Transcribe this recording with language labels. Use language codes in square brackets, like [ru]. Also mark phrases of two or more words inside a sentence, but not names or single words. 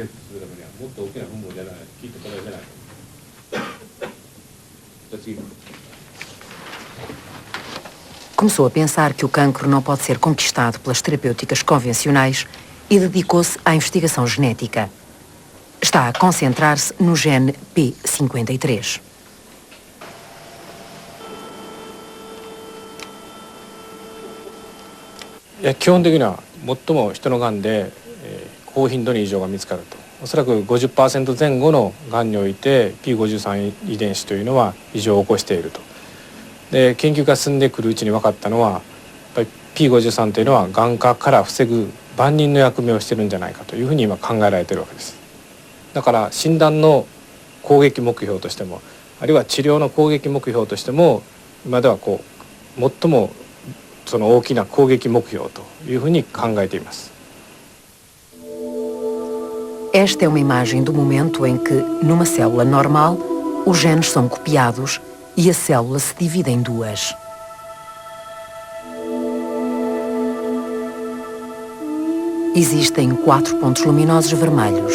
[pt] Começou a pensar que o cancro não pode ser conquistado pelas terapêuticas convencionais e dedicou-se à investigação genética. Está a concentrar-se no gene P53. [ja] 基本的には最も人のがんで、高頻度に異常が見つかると。おそらく 50% 前後のがんにおいて P53 遺伝子というのは異常を起こしていると。で研究が進んでくるうちに分かったのはやっぱり P53 というのはがん化から防ぐ万人の役目をしているんじゃないかというふうに今考えられているわけです。だから診断の攻撃目標としてもあるいは治療の攻撃目標としても今では最もその大きな攻撃目標というふうに考えています。 [pt] Esta é uma imagem do momento em que, numa célula normal, os genes são copiados e a célula se divide em duas. Existem 4 pontos luminosos vermelhos.